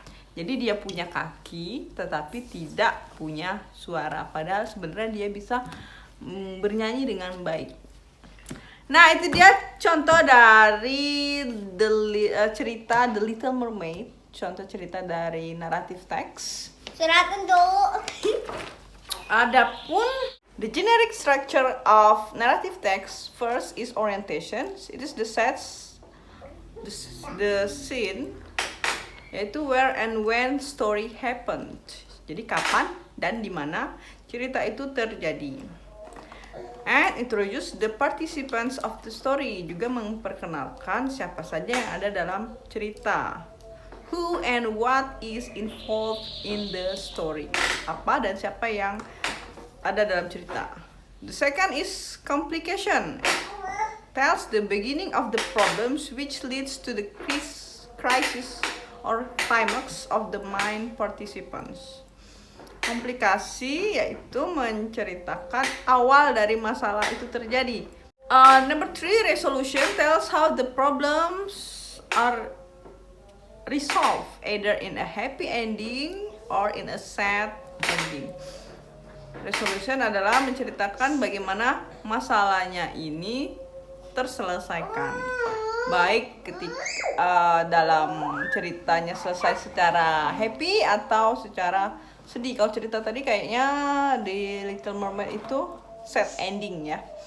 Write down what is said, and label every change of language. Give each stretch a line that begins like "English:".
Indonesian: Jadi dia punya kaki tetapi tidak punya suara, padahal sebenarnya dia bisa bernyanyi dengan baik. Nah, itu dia contoh dari cerita The Little Mermaid. Contoh cerita dari narrative text. Silakan dulu.
English: Adapun the generic structure of narrative text first is orientation. It is the scene, yaitu where and when story happened.
Indonesian: Jadi kapan dan di mana cerita itu terjadi.
English: And introduce the participants of the story,
Indonesian: juga memperkenalkan siapa saja yang ada dalam cerita.
English: Who and what is involved in the story.
Indonesian: Apa dan siapa yang ada dalam cerita.
English: The second is complication. Tells the beginning of the problems which leads to the crisis or climax of the main participants.
Indonesian: Komplikasi yaitu menceritakan awal dari masalah itu terjadi.
English: Number 3, resolution tells how the problems are resolved either in a happy ending or in a sad ending.
Indonesian: Resolution adalah menceritakan bagaimana masalahnya ini terselesaikan, baik ketika dalam ceritanya selesai secara happy atau secara sedih. Kalau cerita tadi kayaknya di Little Mermaid itu sad ending ya.